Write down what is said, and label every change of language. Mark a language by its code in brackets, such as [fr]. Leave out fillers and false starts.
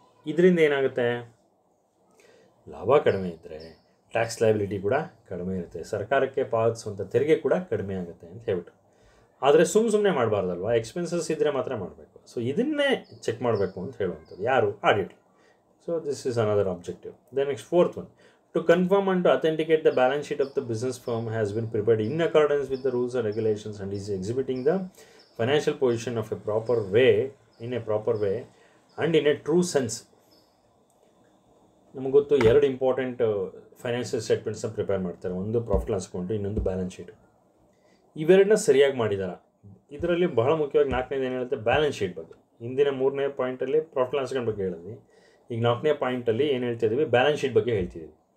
[kn] ಇದರಿಂದ ಏನಾಗುತ್ತೆ, ಲಾಭ ಕಡಿಮೆ ಇದ್ದರೆ ಟ್ಯಾಕ್ಸ್ ಲಯಬಿಲಿಟಿ ಕೂಡ ಕಡಿಮೆ ಇರುತ್ತೆ, ಸರ್ಕಾರಕ್ಕೆ ಪಾವತಿಸುವಂಥ ತೆರಿಗೆ ಕೂಡ ಕಡಿಮೆ ಆಗುತ್ತೆ ಅಂತ ಹೇಳ್ಬಿಟ್ಟು. ಆದರೆ ಸುಮ್ಮನೆ ಮಾಡಬಾರ್ದಲ್ವ, ಎಕ್ಸ್ಪೆನ್ಸಸ್ ಇದ್ದರೆ ಮಾತ್ರ ಮಾಡಬೇಕು. ಸೊ ಇದನ್ನೇ ಚೆಕ್ ಮಾಡಬೇಕು ಅಂತ ಹೇಳುವಂಥದ್ದು ಯಾರು, audit. [en] So this is another objective. Then next fourth one, to confirm and to authenticate the balance sheet of the business firm has been prepared in accordance with the rules and regulations and is exhibiting the financial position of a proper way, in a proper way and in a true sense. [kn] ನಮಗೆ ಗೊತ್ತು 2 important financial ಸ್ಟೇಟ್ಮೆಂಟ್ಸ್ನ prepare ಮಾಡ್ತಾರೆ, ಒಂದು profit loss account, ಇನ್ನೊಂದು balance sheet. ಇವೆರಡನ್ನ ಸರಿಯಾಗಿ ಮಾಡಿದ್ದಾರೆ. ಇದರಲ್ಲಿ ಬಹಳ ಮುಖ್ಯವಾಗಿ 4ನೇದು ಏನು ಹೇಳುತ್ತೆ, ಬ್ಯಾಲೆನ್ಸ್ ಶೀಟ್ ಬಗ್ಗೆ. ಹಿಂದಿನ 3ನೇ ಪಾಯಿಂಟಲ್ಲಿ ಪ್ರಾಫಿಟ್ ಲಾಸ್ ಅಕೌಂಟ್ ಬಗ್ಗೆ ಹೇಳಿದ್ವಿ, ಈಗ 4ನೇ ಪಾಯಿಂಟಲ್ಲಿ ಏನು ಹೇಳ್ತಿದ್ದೀವಿ, ಬ್ಯಾಲೆನ್ಸ್ ಶೀಟ್ ಬಗ್ಗೆ ಹೇಳ್ತಿದ್ದೀವಿ.